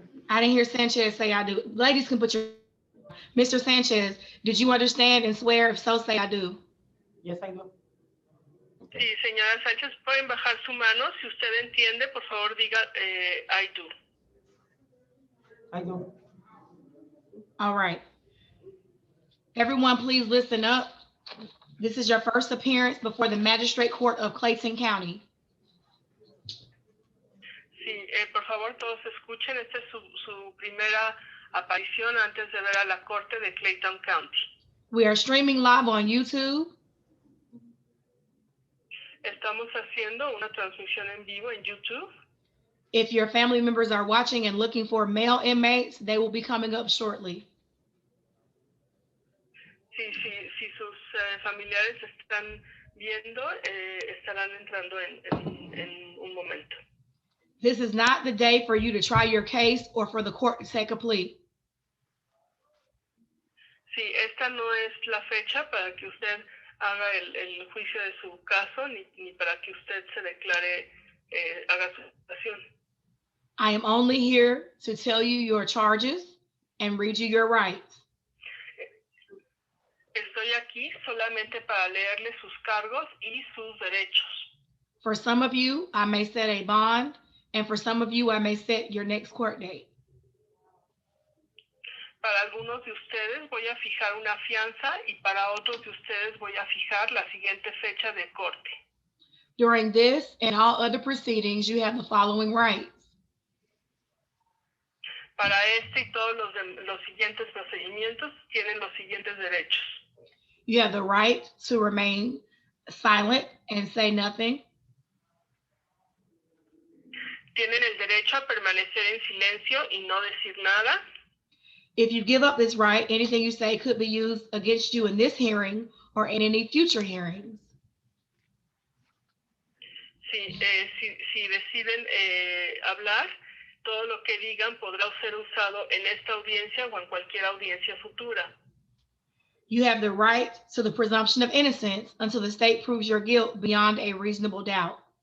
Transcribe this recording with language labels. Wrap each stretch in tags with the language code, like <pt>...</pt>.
<en>I didn't hear Sanchez say I do. Ladies can put your... Mr. Sanchez, did you understand and swear? If so, say I do. Yes, I do.</en> <es>Sí, señora Sánchez, pueden bajar su mano. Si usted entiende, por favor diga</es> <en>I do. I do. All right. Everyone, please listen up. This is your first appearance before the Magistrate Court of Clayton County.</en> <es>Sí, por favor, todos escuchen. Esta es su primera aparición antes de ver a la corte de Clayton County.</es> <en>We are streaming live on YouTube.</en> <es>Estamos haciendo una transmisión en vivo en YouTube.</es> <en>If your family members are watching and looking for male inmates, they will be coming up shortly.</en> <es>Si sus familiares están viendo, estarán entrando en un momento.</es> <en>This is not the day for you to try your case or for the court to take a plea.</en> <es>Sí, esta no es la fecha para que usted haga el juicio de su caso, ni para que usted se declare, haga su declaración.</es> <en>I am only here to tell you your charges and read you your rights.</en> <es>Estoy aquí solamente para leerle sus cargos y sus derechos.</es> <en>For some of you, I may set a bond, and for some of you, I may set your next court date.</en> <es>Para algunos de ustedes voy a fijar una fianza y para otros de ustedes voy a fijar la siguiente fecha de corte.</es> <en>During this and all other proceedings, you have the following rights.</en> <es>Para este y todos los siguientes procedimientos tienen los siguientes derechos.</es> <en>You have the right to remain silent and say nothing.</en> <es>Tienen el derecho a permanecer en silencio y no decir nada.</es> <en>If you give up this right, anything you say could be used against you in this hearing or in any future hearings.</en> <es>Si deciden hablar, todo lo que digan podrá ser usado en esta audiencia o en cualquier audiencia futura.</es> <en>You have the right to the presumption of innocence until the state proves your guilt beyond a reasonable doubt.</en>